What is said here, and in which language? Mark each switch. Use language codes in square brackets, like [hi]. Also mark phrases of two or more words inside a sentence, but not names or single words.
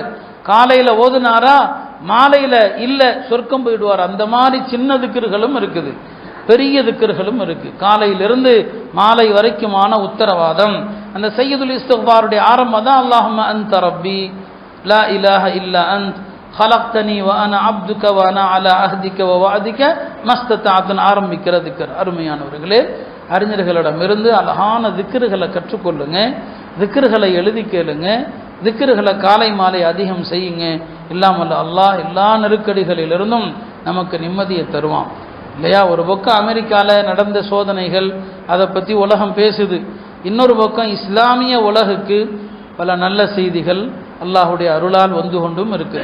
[ta] காலையில் ஓதுனாரா மாலையில் இல்லை சொர்க்கம் போயிடுவார். அந்த மாதிரி சின்ன திக்ர்களும் இருக்குது, பெரிய திக்ர்களும் இருக்கு. காலையிலிருந்து மாலை வரைக்குமான உத்தரவாதம். அந்த சையதுல் இஸ்திக்ஃபாருடைய ஆரம்பம் தான் [ar] اللهم أنت ربي لا إله إلا أنت خلقتني وانا عبدك وانا على عهدك ووعدك ما استطعت [ta] ஆரம்பிக்கிற திக்ர். அருமையானவர்களே, அறிஞர்களிடமிருந்து அழகான திக்ருகளை கற்றுக்கொள்ளுங்க, திக்ருகளை எழுதி கேளுங்க, திக்ருகளை காலை மாலை அதிகம் செய்யுங்க. இல்லாமல் அல்லாஹ் எல்லா நெருக்கடிகளிலிருந்தும் நமக்கு நிம்மதியை தருவான் இல்லையா? ஒரு பக்கம் அமெரிக்காவில் நடந்த சோதனைகள் அதை பற்றி உலகம் பேசுது, இன்னொரு பக்கம் இஸ்லாமிய உலகுக்கு பல நல்ல செய்திகள் அல்லாஹுடைய அருளால் வந்து கொண்டும் இருக்கு.